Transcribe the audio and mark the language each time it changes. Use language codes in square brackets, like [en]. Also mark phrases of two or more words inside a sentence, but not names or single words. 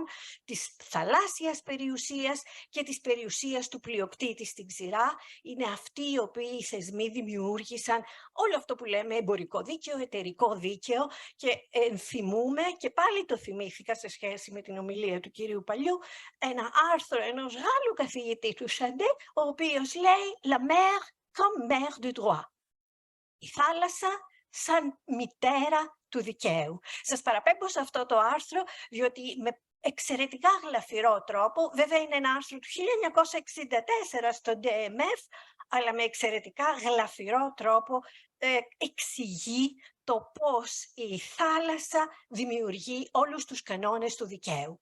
[el] της θαλάσσιας περιουσίας και της περιουσίας του πλειοκτήτη στην ξηρά, είναι αυτοί οι οποίοι θεσμοί δημιούργησαν όλο αυτό που λέμε εμπορικό δίκαιο, εταιρικό δίκαιο, και θυμούμε, και πάλι το θυμήθηκα σε σχέση με την ομιλία του κυρίου Παλιού, ένα άρθρο ενός Γάλλου καθηγητή του Σαντέ, ο οποίος λέει [fr] «La mer comme mère du droit». [el] Η θάλασσα σαν μητέρα του δικαίου. Σας παραπέμπω σε αυτό το άρθρο, διότι με εξαιρετικά γλαφυρό τρόπο, βέβαια είναι ένα άρθρο του 1964 στο DMF, αλλά με εξαιρετικά γλαφυρό τρόπο εξηγεί το πώς η θάλασσα δημιουργεί όλους τους κανόνες του δικαίου.